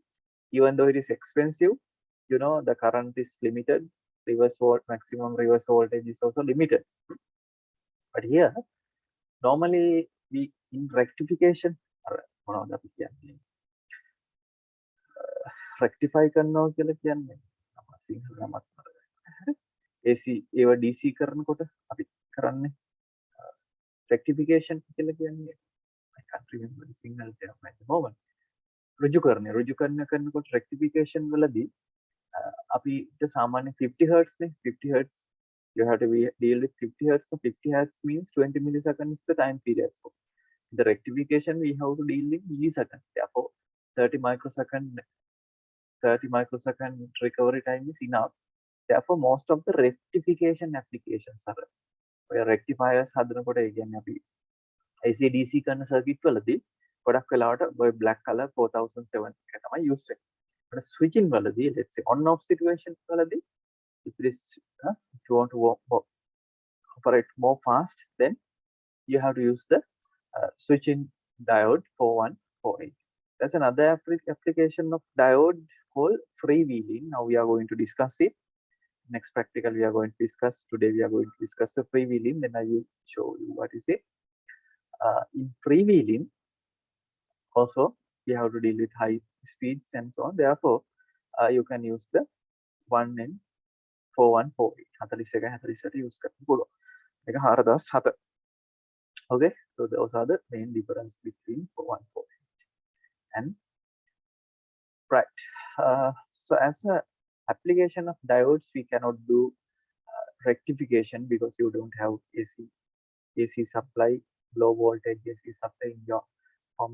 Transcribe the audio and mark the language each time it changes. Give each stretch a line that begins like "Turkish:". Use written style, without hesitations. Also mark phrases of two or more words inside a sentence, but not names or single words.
English: Even though it is expensive, you know, the current is limited, maximum reverse voltage is also limited. But here, normally we in rectification, rectify
Sinhala: කරනවා කියලා කියන්නේ සිංහල නමක් AC ඒව DC කරනකොට අපි කරන්නේ
English: rectification
Sinhala: කියලා කියන්නේ
English: I can't remember the single term at the moment.
Sinhala: රුජු කරනකොට rectification වලදී අපිට සාමාන්‍ය 50 hertz නේ 50 hertz
English: you have to deal with 50 hertz. So 50 hertz means 20 milliseconds is the time period. So the rectification we have to deal with milliseconds. Therefore 30 microsecond recovery time is enough. Therefore most of the rectification applications are where rectifiers
Sinhala: හදනකොට ඒ කියන්නේ අපි AC DC කරන circuit වලදී ගොඩක් වෙලාවට ඔය
English: black color
Sinhala: 4007 එක තමයි use වෙන්නේ.
English: but switching වලදී let's say on off situation වලදී if you want to operate more fast, then you have to use the switching diode 4148. There's another application of diode called freewheeling. Now we are going to discuss it. Next practical we are going to discuss. Today we are going to discuss the freewheeling. Then I will show you what is it. In freewheeling, also we have to deal with high speeds and so on. Therefore, you can use the 1N4148.
Sinhala: 41 48 use කරන්න පුළුවන්. මේක 4007.
English: Okay, so those are the main difference between 4148 and right. So as a application of diodes, we cannot do rectification because you don't have AC supply, low voltage AC supply in your home.